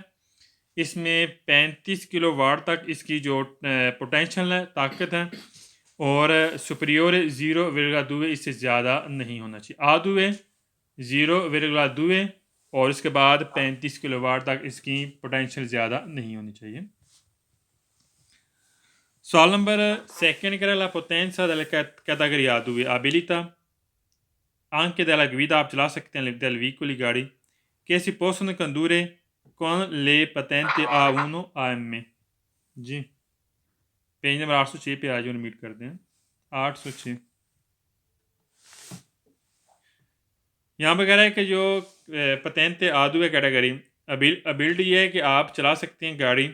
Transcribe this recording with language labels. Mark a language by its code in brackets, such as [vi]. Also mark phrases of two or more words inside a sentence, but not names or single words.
[hi] इसमें 35 किलोवाट तक इसकी जो पोटेंशियल है, ताकत है, और सुपरियोर 0,2 इससे ज़्यादा नहीं होना चाहिए। [it] A due [hi] 0,2 और इसके बाद 35 किलोवाट तक इसकी पोटेंशियल ज़्यादा नहीं होनी चाहिए। सवाल नंबर 2 कह [it] la potenza della categoria A2 abilita anche della guida, [hi] आप चला सकते हैं [it] del veicoli गाड़ी, che si possono condurre con le patenti A1 AM। [hi] जी पेज नंबर 806 पे आज मीट करते हैं। 806 यहाँ पर कह रहा है कि जो [it] patent A due [en] category ability [hi] है कि आप चला सकते हैं गाड़ी।